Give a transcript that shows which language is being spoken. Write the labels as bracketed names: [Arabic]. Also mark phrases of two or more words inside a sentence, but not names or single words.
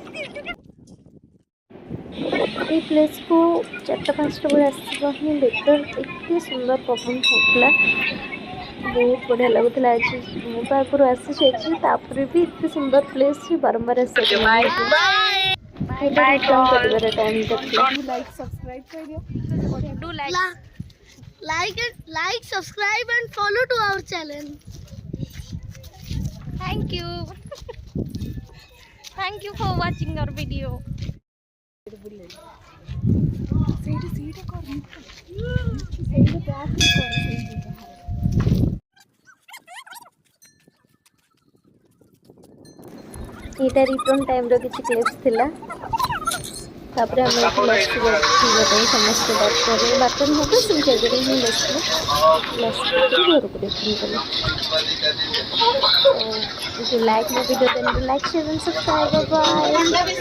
[Odia] ଏଇ ପ୍ଲେସ୍କୁ 4ଟା-5ଟା ବେଳେ ଆସିବା ହିଁ ବେଟର୍। ଏତେ ସୁନ୍ଦର ପବନ ହେଉଥିଲା, ବହୁତ ବଢ଼ିଆ ଲାଗୁଥିଲା। ଆଜି ମୁଁ ତ ଆଗରୁ ଆସିଛି ଏଠି, ତାପରେ ବି ଏତେ ସୁନ୍ଦର ପ୍ଲେସ୍ ବାରମ୍ବାର ଆସିବାକୁ ଏଇଟା ରିଟର୍ନ କରିବାର ଟାଇମ୍ଟା ଥିଲା। [English] Like, subscribe and follow to our channel. Thank you. Thank you for watching our video. [Odia] ଏଇଟା [English] return timeର [Odia] କିଛି କ୍ଲିପ୍ସ ଥିଲା। ତାପରେ ଆମେ ଏଠି ଲସି ପିଇବା ପାଇଁ ସମସ୍ତେ ବାଟରେ ହେବ ସେଇ ଜାଗାରେ ହିଁ ବସିଲେ। ଲସି ପିଇକରି ଘରକୁ ରିଟର୍ନ କଲେ। [English] If you like my video, then do like, share and subscribe. Bye bye.